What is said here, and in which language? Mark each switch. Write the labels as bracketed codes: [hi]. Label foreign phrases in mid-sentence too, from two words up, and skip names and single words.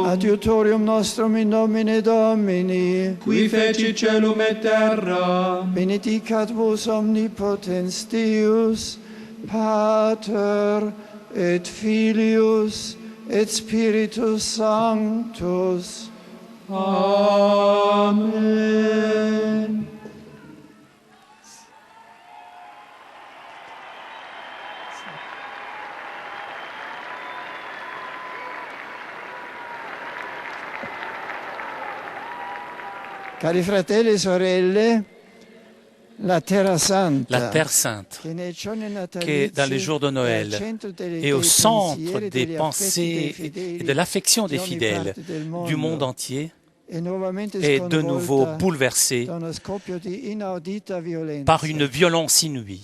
[la] Adiutorium nostrum in nomine Domini. Qui fecit celum et terra. Benedicat vos omnipotens Deus, Pater et Filius et Spiritus Sanctus. Amen. [it] Cari fratelli e sorelle, la Terra Santa, [fr] La Terre Sainte, qui est dans les jours de Noël et au centre des pensées et de l'affection des fidèles du monde entier, est de nouveau bouleversée par une violence inouïe.